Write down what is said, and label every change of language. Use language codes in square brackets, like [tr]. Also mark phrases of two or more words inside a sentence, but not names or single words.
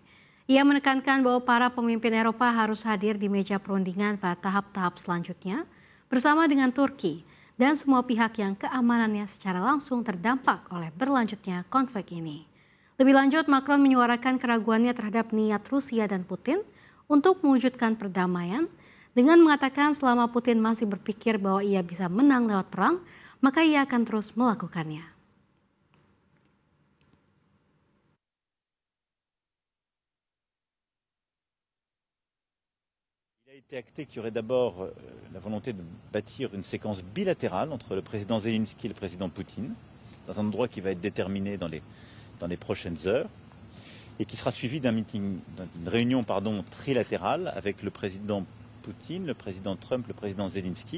[id] Ia menekankan bahwa para pemimpin Eropa harus hadir di meja perundingan pada tahap-tahap selanjutnya bersama dengan Turki dan semua pihak yang keamanannya secara langsung terdampak oleh berlanjutnya konflik ini. Lebih lanjut, Macron menyuarakan keraguannya terhadap niat Rusia dan Putin untuk mewujudkan perdamaian dengan mengatakan selama Putin masih berpikir bahwa ia bisa menang lewat perang, maka ia akan terus melakukannya. [fr] Il a été acté qu'il y aurait d'abord la volonté de bâtir une séquence bilatérale entre le président Zelensky et le président Poutine, dans un endroit qui va être déterminé dans les prochaines heures, et qui sera suivi d'une réunion trilatérale avec le président Poutine, le président Trump, le président Zelensky.